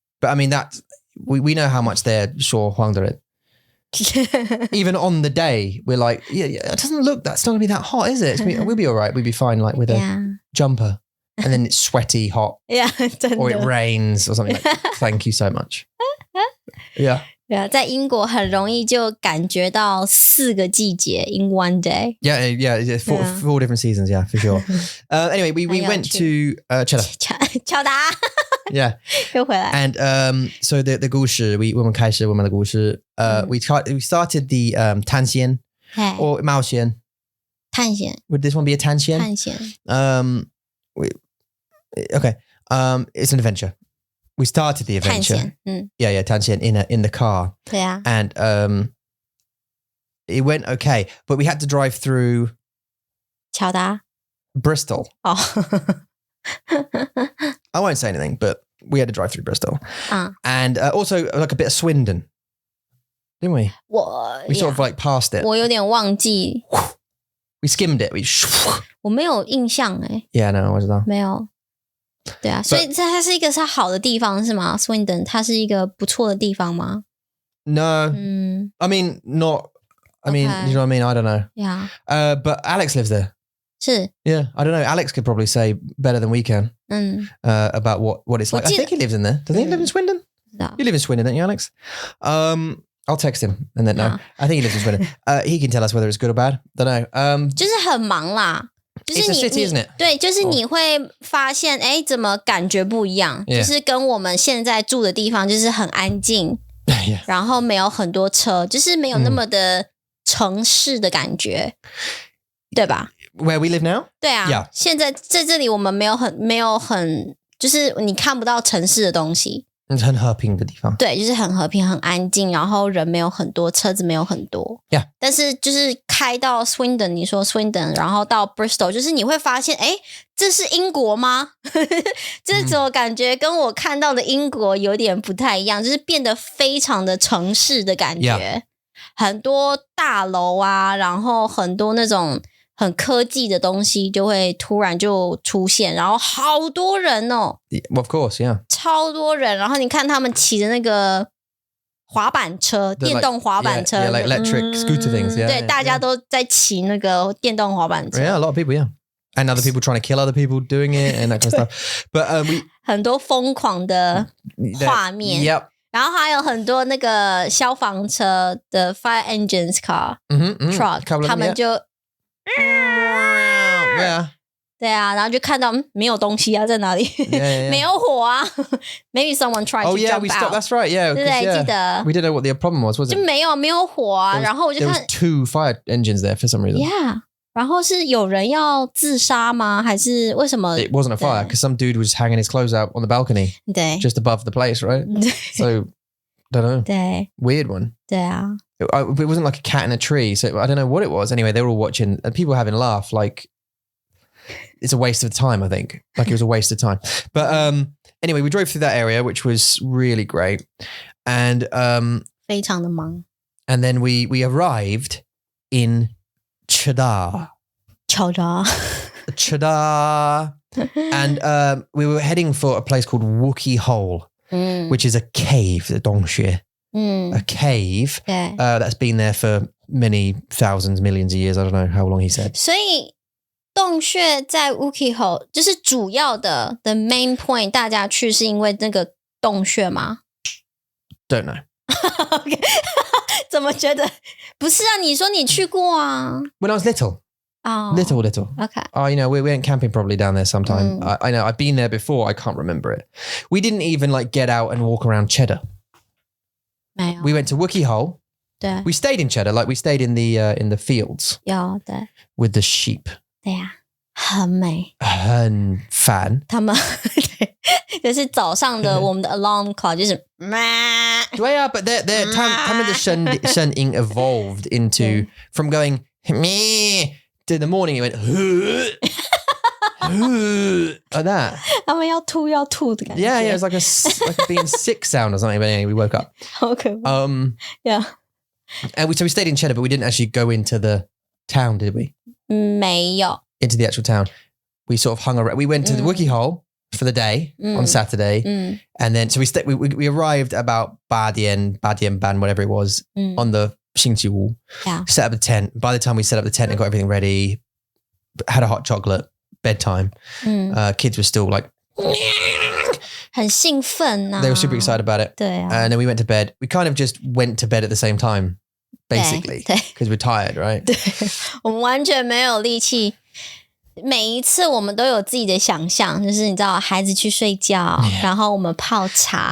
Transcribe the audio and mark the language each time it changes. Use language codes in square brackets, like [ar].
[en] But I mean that we know how much they're [zh] 说谎的人。 [en] Even on the day, we're like, yeah, it doesn't look. That's not gonna be that hot, is it? We'll be all right. We'll be fine, like with a jumper. And then it's sweaty, hot. Yeah, or it rains or something like that. Thank you so much. Yeah. [zh] 对啊，在英国很容易就感觉到4个季节 [en] in one day. Yeah. Four different seasons, yeah, for sure. Anyway, we went to Cheddar. [zh] 乔达 [en] Yeah. [zh] 又回来 [en] And so the 故事 [zh] 我们开始我们的故事 [en] we started the 探险 or 冒险 [zh] 探险 [en] Would this one be a 探险 [zh] 探险 [en] Okay. It's an adventure. We started the adventure. [zh] 探险 [en] Yeah, 探险 in the car. [zh] 对啊 [en] And it went okay, but we had to drive through [zh] 乔达 [en] Bristol. [zh] 哦 [en] I won't say anything, but we had to drive through Bristol. And also like a bit of Swindon. Didn't we? We sort of like passed it. [zh] 我有点忘记 [en] We skimmed it. [zh] 我没有印象 [en] Yeah, no, [zh] 我知道没有对啊，所以它是一个是好的地方是吗 Swindon 它是一个不错的地方吗 [en] No. I mean, not. I mean, you know what I mean? I don't know. Yeah. But Alex lives there. [zh] 是 [en] Yeah, I don't know. Alex could probably say better than we can about what it's like. I think he lives in there. Doesn't he live in Swindon? No. You live in Swindon, don't you, Alex? I'll text him and then know. I think he lives in Sweden. He can tell us whether it's good or bad. Don't know. [zh] 就是很忙啦。就是 [en] It's a city, isn't it? [zh] 对，就是你会发现，哎，怎么感觉不一样？ [en] Yeah. [zh] 就是跟我们现在住的地方就是很安静， [en] Yeah. [zh] 然后没有很多车，就是没有那么的城市的感觉，对吧？ [en] Where we live now? [zh] 对啊， [en] Yeah. [zh] 现在在这里我们没有很，就是你看不到城市的东西。很和平的地方。对，就是很和平、很安静，然后人没有很多，车子没有很多。 [en] Yeah. [zh] 但是就是开到 Swindon， 你说 Swindon， 然后到 Bristol， 就是你会发现，哎，这是英国吗？这种感觉跟我看到的英国有点不太一样，就是变得非常的城市的感觉。 [en] Yeah. [zh] 很多大楼啊，然后很多那种很科技的东西就会突然就出现，然后好多人哦。 [en] Of course, yeah. [zh] 超多人，然后你看他们骑的那个滑板车，电动滑板车 [en] like electric scooter things, yeah. [zh] 对，大家都在骑那个电动滑板车。 [en] Yeah, a lot of people, yeah. And other people trying to kill other people doing it and that kind of stuff. But we [zh] 很多疯狂的画面。 [en] Yep. [zh] 然后还有很多那个消防车的 [en] fire engines car truck， [zh] 他们就 [en] yeah. [zh] 对啊，然后就看到没有东西啊，在哪里？ [en] Yeah. [zh] 没有火啊。 [en] Maybe someone tried to jump we out. stopped. That's right. Yeah. [zh] 对不对？记得 [en] We didn't know what the problem was [zh] 就没有火啊，然后我就 [en] There [zh] 看 [en] was 2 fire engines there for some reason. [zh] Yeah， 然后是有人要自杀吗？还是为什么 [en] It wasn't a fire because some dude was hanging his clothes out on the balcony [zh] 对 [en] just above the place, right? So, don't know. [zh] 对 [en] Weird one. [zh] 对啊， [en] It wasn't like a cat in a tree, so I don't know what it was. Anyway, they were all watching and people having a laugh like it's a waste of time, I think. Like it was a waste of time. But anyway, we drove through that area, which was really great. And [zh] 非常的忙。 [en] and then we arrived in Cheddar. Cheddar. Cheddar. And we were heading for a place called Wookey Hole, which is a cave, the Dongxue. A cave [zh] 对 [en] that's been there for many thousands, millions of years. I don't know how long he said. [zh] 所以洞穴在 Wookey Hole 就是主要的 [en] the main point， [zh] 大家去是因为那个洞穴吗？ [en] Don't know. [zh] OK 怎么觉得不是啊？你说你去过啊？ [en] When I was little. Oh, Little. OK. Oh, we went camping probably down there sometime. I know. I've been there before. I can't remember it. We didn't even like get out and walk around Cheddar. [zh] 没有 [en] We went to Wookey Hole. [zh] 对 [en] We stayed in Cheddar. Like we stayed in the fields [zh] 有对 [en] with the sheep. [zh] 对呀，很美。很烦。他们对，就是早上的我们的 alarm clock 就是 [en] Yeah, but their [zh] 他们的声音 [en] evolved into from going meh to the morning it went like that. [zh] 他们要吐的感觉。 [en] Yeah, it was like a being sick sound or something. But anyway, we woke up. [zh] 好可怕。Yeah. [en] And so we stayed in Cheddar, but we didn't actually go into the town, did we? [zh] 没有。 [en] Into the actual town. We sort of hung around. We went to the Wookey Hole for the day on Saturday. And then, so we arrived about [zh] 8点半, [en] whatever it was, on the Xingqiwu. Yeah. Set up a tent. By the time we set up the tent and got everything ready, had a hot chocolate, bedtime. Kids were still like, [zh] 很兴奋啊。 [en] they were super excited about it. [zh] 对啊。 [en] And then we went to bed. We kind of just went to bed at the same time, basically, [zh] 对 [en] because we're tired, right? [zh] 对，我们完全没有力气。每一次我们都有自己的想象，就是你知道，孩子去睡觉，然后我们泡茶